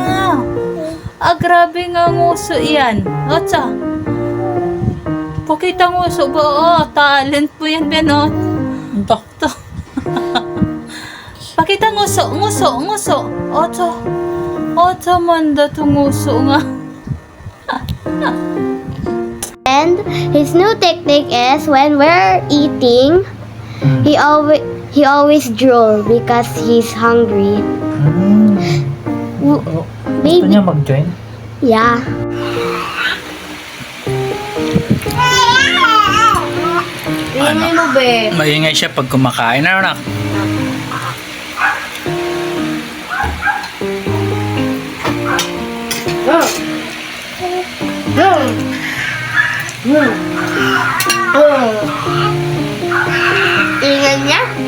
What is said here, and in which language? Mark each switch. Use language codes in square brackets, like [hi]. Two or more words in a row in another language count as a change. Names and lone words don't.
[tl] Grabe nga nguso yan. Ocho. Pakita nguso ba? Oh, talent po yan, Benot. Dokto. Pakita nguso, nguso, nguso. Ocho. Ocho man da to nguso nga. [en] And his new technique is when we're eating, he always drool because he's hungry. [tl] Gusto Maybe, niya mag-join? yeah. Ingay mo, be. Maingay siya pag kumakain. Ano na? Ingay niya?